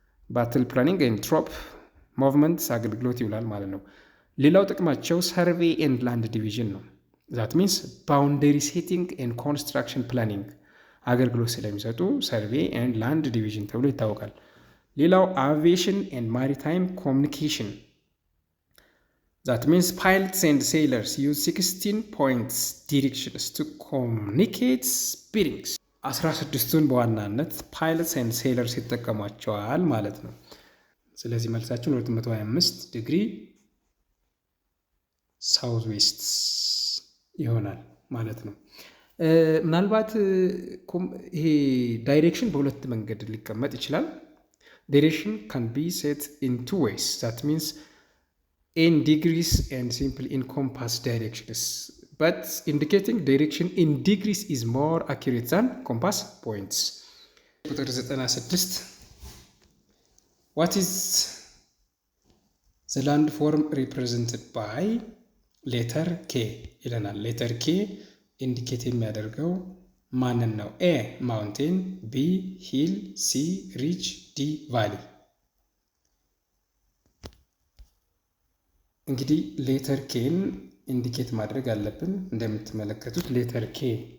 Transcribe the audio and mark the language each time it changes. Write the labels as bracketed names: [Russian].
[English] battle planning and troop movements [Amharic] አገልግሎት ይውላል ማለት ነው። ሌላው ጥቅማቸው [English] survey and land division ነው። that means boundary setting and construction planning [Amharic] አገልግሎት ስለሚሰጡ [English] survey and land division [Amharic] ተብሎ ይታወቃል። ሌላው [English] aviation and maritime communication. That means pilots and sailors use 16 points directions to communicate bearings. [Amharic] 16ቱን በዋናነት [English] pilots and sailors [Amharic] ይጠቀሟቸዋል ማለት ነው። ስለዚህ መልሳችን 225 ዲግሪ ሳውዝ ዌስት ይሆናል ማለት ነው። ምናልባት ይሄ ዳይሬክሽን በሁለት መንገድ ሊቀመጥ ይችላል። ዳይሬክሽን [English] can be set in two ways. That means in degrees and simply in compass directions. But indicating direction in degrees is more accurate than compass points. [Amharic] ቁጥር 96 [English] What is the landform represented by letter K [Amharic] ይለናል። ሌተር K ኢንዲኬት የሚያደርገው ማንን ነው? ኤ ማውንቴን፣ ቢ ሂል፣ ሲ ሪጅ፣ ዲ ቫሊ። እንግዲህ ሌተር ኬን ኢንዲኬት ማድረግ አለብን። እንደምትመለከቱት ሌተር ኬ